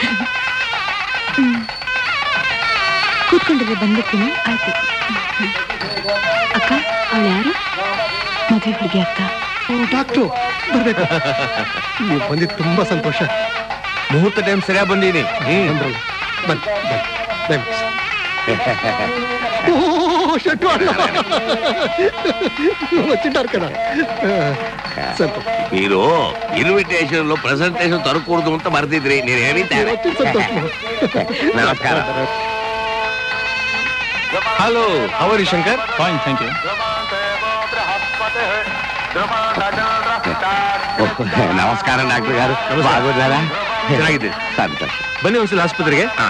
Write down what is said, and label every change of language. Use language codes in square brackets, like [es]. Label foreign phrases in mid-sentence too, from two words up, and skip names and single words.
[kn] ಕೂತ್ಕೊಂಡಿದ್ರೆ ಬಂದ್ಬಿಡ್ತೀನಿ. ಆಯ್ತು. ಅಕ್ಕ, ಅವಳು ಯಾರು? ಮದುವೆ ಹುಡುಗಿ ಅಕ್ಕ. ಡಾಕ್ಟ್ರು ಬರ್ಬೇಕು. ನೀವು ಬಂದಿದ್ದು ತುಂಬಾ ಸಂತೋಷ. ಮುಹೂರ್ತ ಟೈಮ್ ಸರಿಯಾಗಿ ಬಂದೀನಿ. ಬನ್ನಿ ಬನ್ನಿ. [te] వచ్చింటారు కదా. [kn] మీరు [en] invitation presentation [kn] ತರಕೂಡದು ಅಂತ ಬರ್ತಿದ್ರಿ, ನೀನು ಹೇಳಿದ್ದಾರೆ. ನಮಸ್ಕಾರ. ಹಲೋ, [en] how are you [kn] ಶಂಕರ್? [en] Fine, thank you. [kn] ನಮಸ್ಕಾರ ಡಾಕ್ಟರ್ [te] గారు. బాగున్నారా? [kn] ಚೆನ್ನಾಗಿದ್ದೀರಿ? ಸಂತೋಷ. ಬನ್ನಿ ಒಂದ್ಸಲ ಆಸ್ಪತ್ರೆಗೆ.